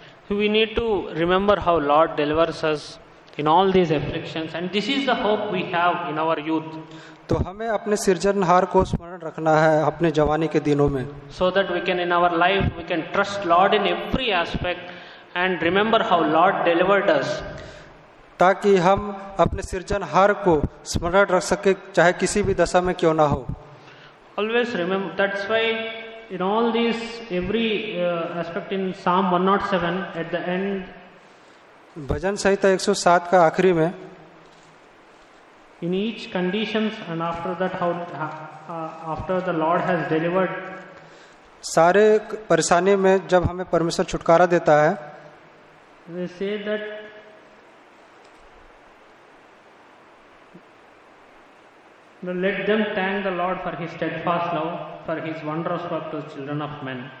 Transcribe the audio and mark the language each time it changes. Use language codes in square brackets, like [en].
[en] We need to remember how Lord delivers us in all these afflictions, and this is the hope we have in our youth. [hi] तो हमें अपने सृजनहार को स्मरण रखना है अपने जवानी के दिनों में, [en] so that we can in our life we can trust Lord in every aspect and remember how Lord delivered us. [hi] ताकि हम अपने सृजनहार को स्मरण रख सके, चाहे किसी भी दशा में क्यों ना हो। [en] Always remember, that's why in all these every aspect in Psalm 107 at the end, [hi] भजन संहिता 107 का आखिरी में, [en] in each conditions and after that how after the Lord has delivered, [hi] सारे परेशानी में जब हमें परमेश्वर छुटकारा देता है, [en] they say that let them thank the Lord for his steadfast love, for his wondrous work to the children of men.